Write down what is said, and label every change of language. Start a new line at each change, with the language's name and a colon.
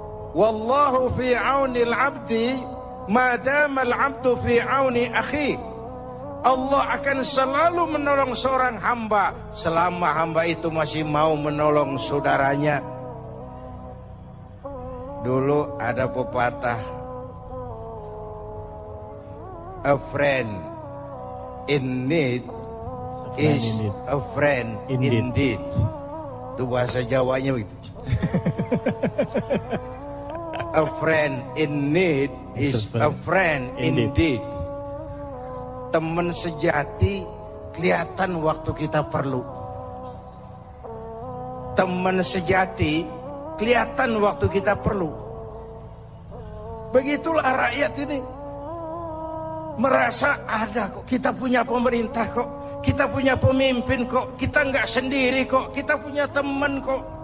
Arabic: Wallahu fi aunil abdi madamal abdu fi auni akhi.
Indonesian: Allah akan selalu menolong seorang hamba selama hamba itu masih mau menolong saudaranya. Dulu ada pepatah,
English: a friend in need is a friend indeed.
Indonesian: Itu bahasa Jawanya begitu.
English: A friend in need is a friend indeed.
Indonesian: Teman sejati kelihatan waktu kita perlu. Teman sejati kelihatan waktu kita perlu. Begitulah rakyat ini. Merasa ada kok, kita punya pemerintah kok, kita punya pemimpin kok, kita nggak sendiri kok, kita punya teman kok.